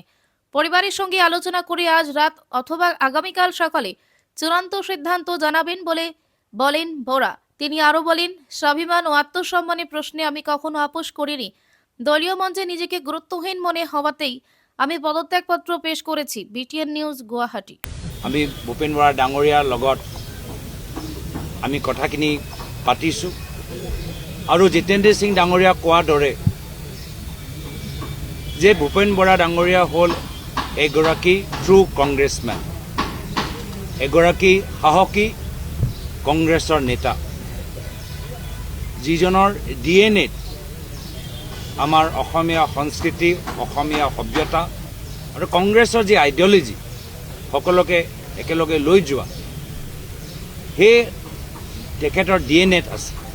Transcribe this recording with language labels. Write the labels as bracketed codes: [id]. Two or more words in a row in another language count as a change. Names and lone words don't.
[bn] পরিবারের সঙ্গে আলোচনা করে আজ রাত অথবা আগামীকাল সকালে চূড়ান্ত সিদ্ধান্ত জানাবেন বলে বলেন বরা। তিনি আরো বলেন, স্বাভিমান ও আত্মসম্মানের প্রশ্নে আমি কখনো আপোষ করিনি। দলীয় মঞ্চে নিজেকে গুরুত্বহীন মনে হওয়াতেই আমি পদত্যাগপত্র পেশ করেছি। [as] বিটিএন নিউজ, গুৱাহাটী। আমি ভূপেন বৰা ডাঙৰীয়াৰ লগত আমি কথাখিনি পাতিছোঁ আৰু জিতেন্দ্ৰ সিং ডাঙৰীয়া কোৱাৰ দৰে যে ভূপেন বৰা ডাঙৰীয়া হ'ল এগৰাকী [en] true Congressman, [as] এগৰাকী সাহসী কংগ্ৰেছৰ নেতা, যিজনৰ ডিএনএত আমাৰ অসমীয়া সংস্কৃতি, অসমীয়া সভ্যতা আৰু কংগ্ৰেছৰ যি আইডিঅলজি সকলোকে একেলগে লৈ যোৱা, সেই তেখেতৰ ডিএনএত আছে।